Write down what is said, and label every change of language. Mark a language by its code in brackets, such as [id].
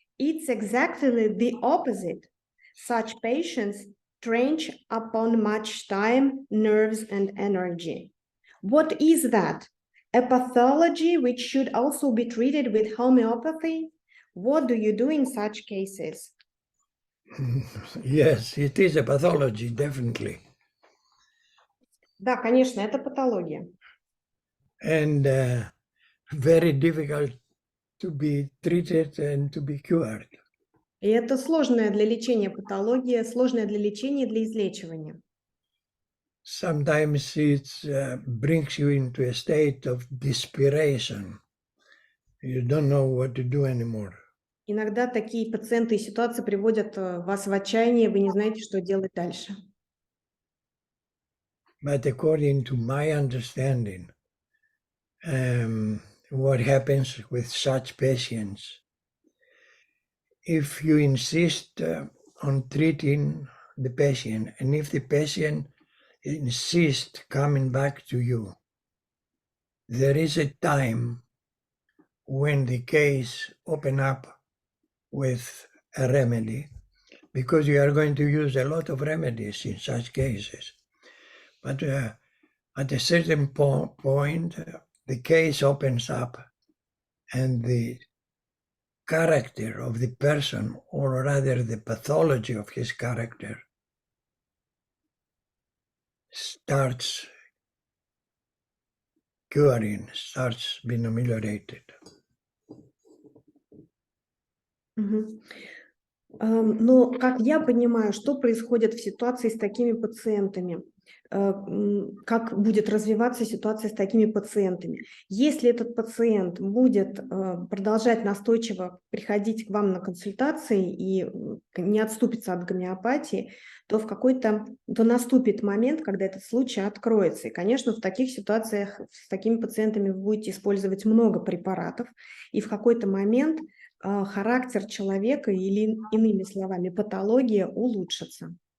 [en] It's exactly the opposite. Such patients trench upon much time, nerves, and energy. What is that? A pathology which should also be treated with homeopathy? What do you do in such cases? Yes, it is a pathology, definitely. [ru] Да, конечно, это патология. [en] And very difficult to be treated and to be cured. [ru] И это сложная для лечения патология, сложная для лечения и для излечивания. [en] Sometimes it brings you into a state of desperation. You don't know what to do anymore. [ru] Иногда такие пациенты и ситуации приводят вас в отчаяние, вы не знаете, что делать дальше. [en] But according to my understanding, what happens with such patients, if you insist on treating the patient, and if the patient insists coming back to you, there is a time when the case open up with a remedy, because you are going to use a lot of remedies in such cases. But at a certain point, the case opens up and the character of the person, or rather the pathology of his character, starts curing, starts being ameliorated. Мгм. [ru] Но, как я понимаю, что происходит в ситуации с такими пациентами? Как будет развиваться ситуация с такими пациентами? Если этот пациент будет продолжать настойчиво приходить к вам на консультации и не отступится от гомеопатии, то то наступит момент, когда этот случай откроется. И, конечно, в таких ситуациях с такими пациентами вы будете использовать много препаратов, и в какой-то момент характер человека или, иными словами, патология улучшится.